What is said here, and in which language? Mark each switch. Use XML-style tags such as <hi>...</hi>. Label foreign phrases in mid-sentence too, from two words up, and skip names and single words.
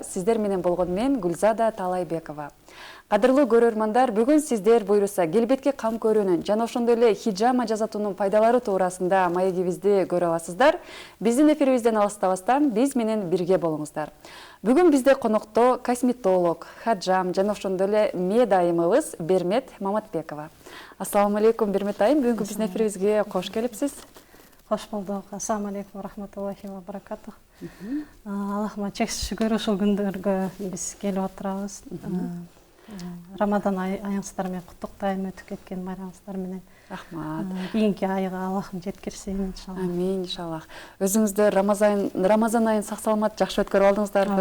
<ky>Сиздер менен болгон мен Гүлзада Талайбекова. Кадырлуу көрөрмандар, бүгүн сиздер буйруса келбетке кам көрүүнүн жана ошондой эле хиджама жасатуунун пайдалары туурасында маегибизди көрө аласыздар. Биздин эфирибизден алыстабастан биз менен бирге болуңуздар. Бүгүн бизде конокто косметолог, хаджам жана ошондой эле мед айымыбыз Бермет Маматбекова.</ky> <ar>السلام عليكم,</ar> <ky>Бермет айым, бүгүнкү биздин эфирибизге кош келипсиз. Хош болдук.</ky> <ar>السلام عليكم ورحمة الله وبركاته.</ar> <ky>Аллахыма чексиз шүгүр, ушул күндөргө биз келип отурабыз. Рамадан айыңыздар менен куттуктайм, өтүп кеткен байрамыңыздар менен. Рахмат. Кийинки айга Аллахым жеткирсин иншалла. Амин, иншаллах. Өзүңүздөр Рамазан айын сак саламат жакшы өткөрүп алдыңыздарбы?</ky>